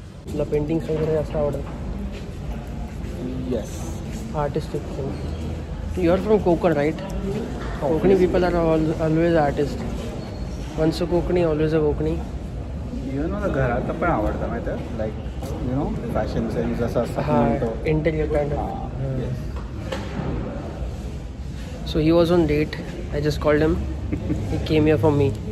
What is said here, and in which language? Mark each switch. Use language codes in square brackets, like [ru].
[mr] तुला पेंटिंग्स वगैरे जास्त आवडतात? [en] Yes. Artistic things. You are from Konkan, right? Konkani people are always artists. Once a Konkani, always a Konkani. [mr] Even मला घरात पण आवडतं माहिती आहे, [en] like you know fashion sense [mr] असं असतं. [en] हाँ, interior kind of. So he was on date. I just called him. He came here for me.